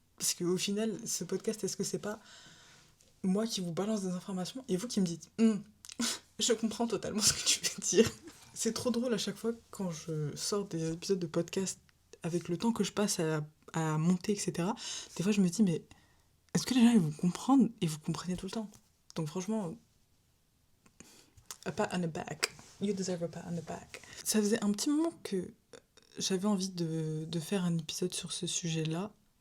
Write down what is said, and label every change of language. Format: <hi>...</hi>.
<fr>Parce qu'au final, ce podcast, est-ce que c'est pas moi qui vous balance des informations et vous qui me dites je comprends totalement ce que tu veux dire. C'est trop drôle à chaque fois quand je sors des épisodes de podcast avec le temps que je passe à monter, etc. Des fois je me dis mais est-ce que les gens ils vont comprendre et vous comprenez tout le temps?</fr> <en>Donc franchement, a pat on the back. You deserve a pat on the back.</en> <fr>Ça faisait un petit moment que j'avais envie de faire un épisode sur ce sujet-là.</fr>